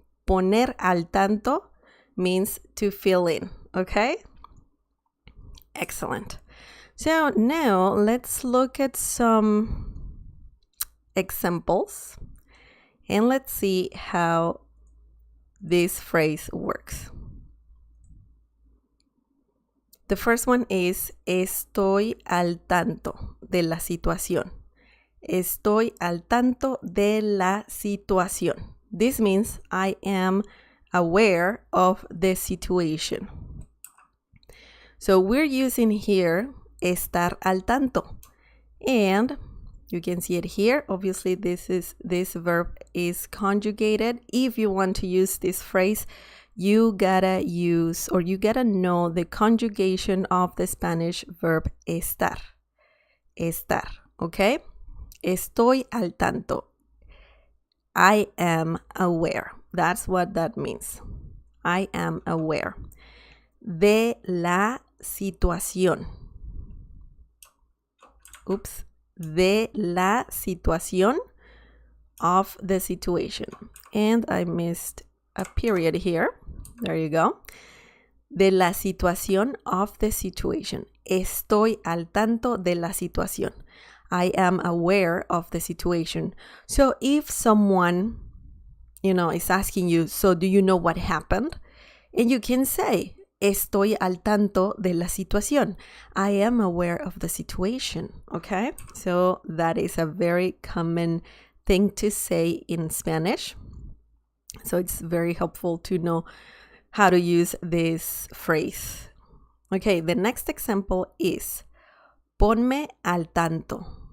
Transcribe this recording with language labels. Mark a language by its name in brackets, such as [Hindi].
[English] Poner al tanto means to fill in, okay? Excellent. So now let's look at some examples and let's see how this phrase works. The first one is estoy al tanto de la situación. [Spanish] Estoy al tanto de la situación. [English] This means I am aware of the situation. So we're using here estar al tanto. And you can see it here. Obviously, this verb is conjugated. If you want to use this phrase, you gotta use or you gotta know the conjugation of the Spanish verb estar. [Spanish] Estar, okay? Estoy al tanto. [English] I am aware. That's what that means. I am aware. De la situación. Oops. De la situación, of the situation. And I missed a period here. There you go. De la situación, of the situation. [Spanish] Estoy al tanto de la situación. [English] I am aware of the situation. So if someone, is asking you, so do you know what happened? [Spanish] And you can say, estoy al tanto de la situación. [English] I am aware of the situation, okay? So that is a very common thing to say in Spanish. So it's very helpful to know how to use this phrase. Okay, the next example is ponme al tanto.